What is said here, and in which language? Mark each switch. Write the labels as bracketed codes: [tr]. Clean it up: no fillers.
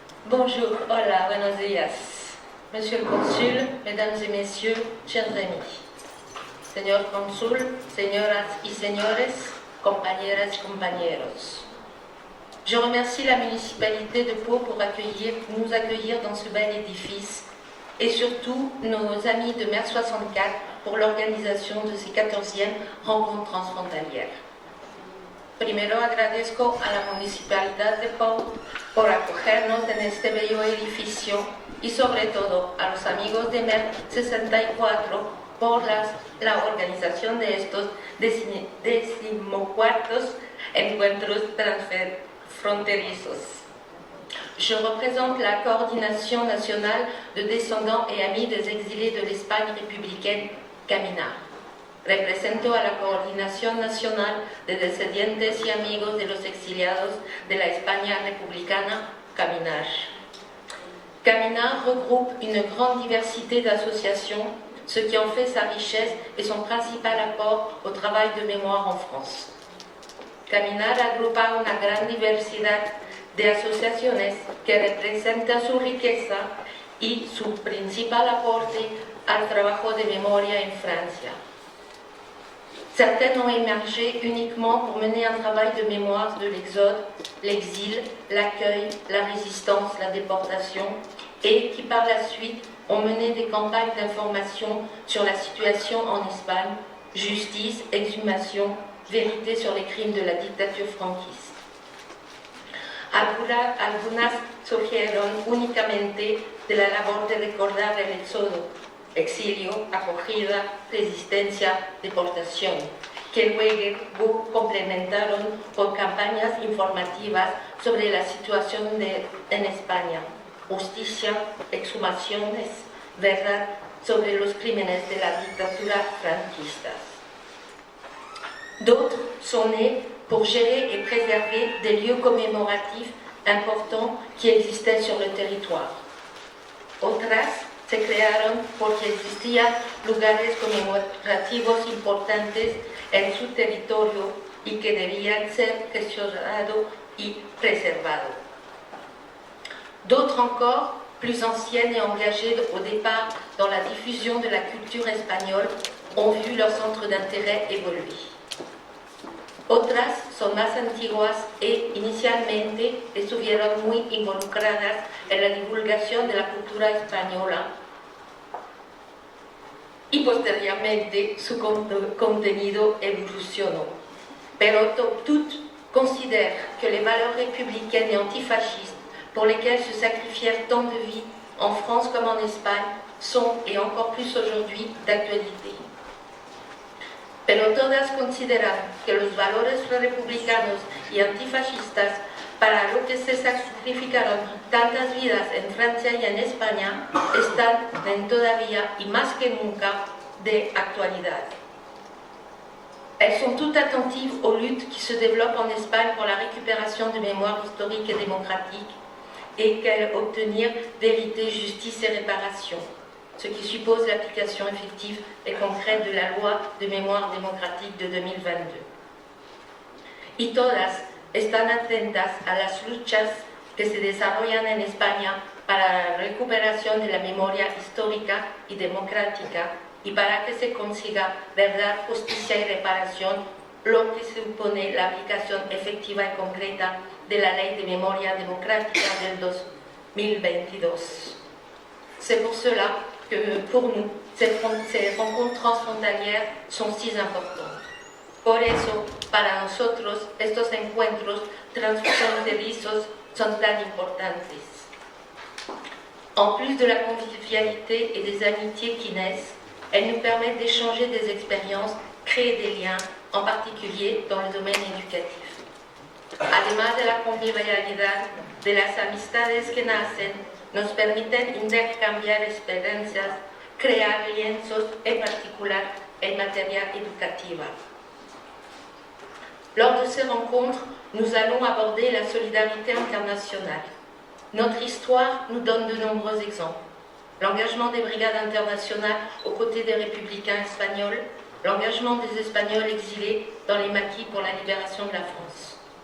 [fr] Bonjour, [es] hola, buenos días. [fr] Monsieur le Consul, Mesdames et Messieurs, chers amis. [es] Señor Cónsul, señoras y señores, compañeras y compañeros. [fr] Je remercie la municipalité de Pau pour nous accueillir dans ce bel édifice et surtout nos amis de MER 64 pour l'organisation de ces 14e rencontres transfrontalières. [es] Primero agradezco a la Municipalidad de Pau por acogernos en este bello edificio y sobre todo a los amigos de MER 64 por la organización de estos 14º encuentros transfronterizos. [fr] Je représente la Coordination nationale de descendants et amis des exilés de l'Espagne républicaine, Caminar. [es] Represento a la Coordinación Nacional de Descendientes y Amigos de los Exiliados de la España Republicana, Caminar. [fr] Caminar regroupe une grande diversité d'associations, ce qui en fait sa richesse et son principal apport au travail de mémoire en France. [es] Caminar agrupa una gran diversidad de asociaciones que representa su riqueza y su principal aporte al trabajo de memoria en Francia. [fr] Certaines ont émergé uniquement pour mener un travail de mémoire de l'exode, l'exil, l'accueil, la résistance, la déportation, et qui par la suite ont mené des campagnes d'information sur la situation en Espagne, justice, exhumation, vérité sur les crimes de la dictature franquiste. [es] Algunas surgieron únicamente de la labor de recordar el éxodo, exilio, acogida, resistencia, deportación, que luego complementaron con campañas informativas sobre la situación en España, justicia, exhumaciones, verdad sobre los crímenes de la dictadura franquista. [fr] D'autres sont nés pour gérer et préserver des lieux commémoratifs importants qui existaient sur le territoire. [es] Otras se crearon porque existían lugares conmemorativos importantes en su territorio y que debían ser gestionados y preservados. [fr] D'autres encore, plus anciennes et engagées au départ dans la diffusion de la culture espagnole, ont vu leur centre d'intérêt évoluer. [es] Otras son más antiguas e inicialmente estuvieron muy involucradas en la divulgación de la cultura española y posteriormente su contenido evolucionó. Pero [fr] toutes considèrent que les valeurs républicaines et antifascistes pour lesquelles se sacrifièrent tant de vies en France comme en Espagne sont, et encore plus aujourd'hui, d'actualité. [es] Pero todas consideran que los valores republicanos y antifascistas para lo que se sacrificaron tantas vidas en Francia y en España están todavía y más que nunca de actualidad. [fr] Elles sont toutes attentives aux luttes qui se développent en Espagne pour la récupération de mémoire historique et démocratique et qu'elles obtenir vérité, justice et réparation, ce qui suppose l'application effective et concrète de la loi de mémoire démocratique de 2022. [es] Y todas están atentas a las luchas que se desarrollan en España para la recuperación de la memoria histórica y democrática y para que se consiga verdad, justicia y reparación, lo que supone la aplicación efectiva y concreta de la Ley de Memoria Democrática del 2022. [fr] C'est pour cela que pour nous, ces rencontres transfrontalières sont si importantes. [es] Por eso, para nosotros, estos encuentros transfronterizos son tan importantes. [fr] En plus de la convivialité et des amitiés qui naissent, elles nous permettent d'échanger des expériences, créer des liens, en particulier dans le domaine éducatif. [es] Además de la convivialidad, de las amistades que nacen, nos permiten intercambiar experiencias, crear lienzos, en particular en materia educativa. [fr] Lors de ces rencontres, nous allons aborder la solidarité internationale. Notre histoire nous donne de nombreux exemples. L'engagement des brigades internationales aux côtés des républicains espagnols, l'engagement des Espagnols exilés dans les maquis pour la libération de la France.